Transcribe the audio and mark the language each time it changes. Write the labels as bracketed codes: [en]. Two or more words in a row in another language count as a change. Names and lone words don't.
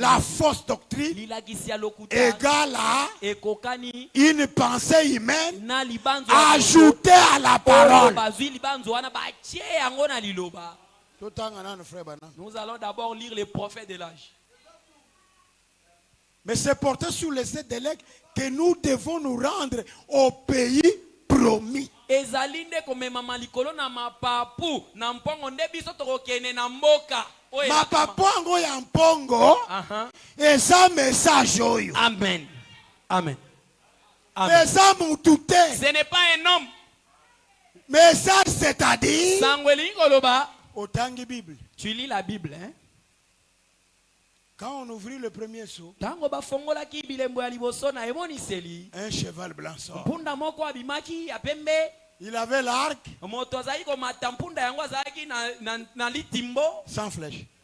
[fr] La fausse doctrine égale à une pensée humaine ajoutée à la parole. Nous allons d'abord lire les prophètes de l'âge. Mais c'est porté sur les sept délais que nous devons nous rendre au pays promis. [ln] Mapapu ya mpongo eza message oyo. Amen. Amen. Eza mutute. [fr] Ce n'est pas un homme. Message, c'est-à-dire Otangi Bible. Tu lis la Bible, hein? Quand on ouvrit le premier seau, un cheval blanc sort. Il avait l'arc sans flèche.